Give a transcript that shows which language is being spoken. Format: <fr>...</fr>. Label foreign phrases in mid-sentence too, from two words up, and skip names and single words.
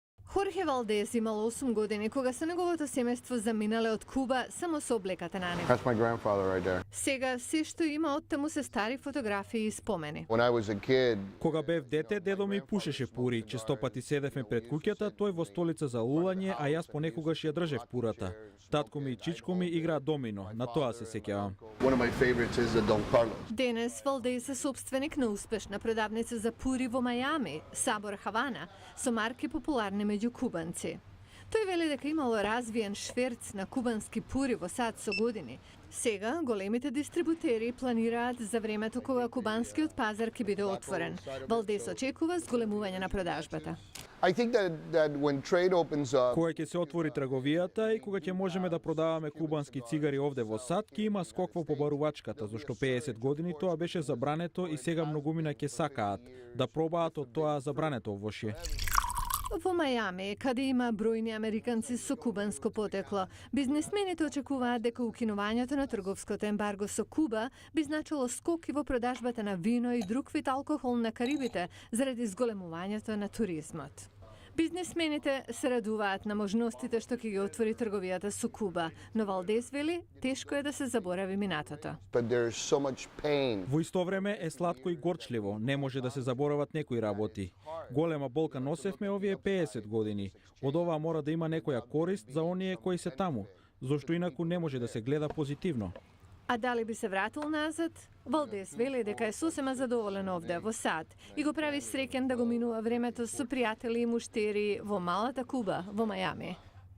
<mk>Хорхе Валдес имал 8 години кога со неговото семејство заминале од Куба само со облеката на него.</mk> <en>That's my grandfather right there.</en> <mk>Сега се што има од таму се стари фотографии и спомени.</mk> <en>When I was a kid,</en> <mk>Кога бев дете, дедо ми пушеше пури. Честопати седевме пред куќата, тој во столица за лулање, а јас понекогаш ја држев пурата. Татко ми и чичко ми играат домино, на тоа се сеќавам.</mk> <en>one of my favorites is the Don Carlos.</en> <mk>Денес Валдес е собственик на успешна продавница за пури во Мајами, Сабор Хавана, со марки популарни меѓу кубанци. Тој вели дека имало развиен шверц на кубански пури во САД со години. Сега големите дистрибутери планираат за времето кога кубанскиот пазар ќе биде отворен. Валдес очекува зголемување на продажбата.</mk> <en>I think that when trade opens up,</en> <mk>Кога ќе се отвори трговијата и кога ќе можеме да продаваме кубански цигари овде во САД, ќе има скок во побарувачката, зашто 50 години тоа беше забрането и сега многумина ќе сакаат да пробаат од тоа забрането овошје. Во Мајами, каде има бројни американци со кубанско потекло, бизнисмените очекуваат дека укинувањето на трговското ембарго со Куба би значило скок и во продажбата на вино и друг вид алкохол на Карибите заради зголемувањето на туризмот. Бизнисмените се радуваат на можностите што ќе ги отвори трговијата со Куба, но Валдес вели тешко е да се заборави минатото.</mk> <en>but there's so much pain.</en> <mk>Во исто време е сладко и горчливо, не може да се заборават некои работи. Голема болка носевме овие 50 години. Од ова мора да има некоја корист за оние кои се таму, зашто инаку не може да се гледа позитивно. А дали би се вратил назад? Валдес вели дека е сосема задоволен овде во САД и го прави среќен да го минува времето со пријатели и муштери во малата Куба во Мајами.</mk>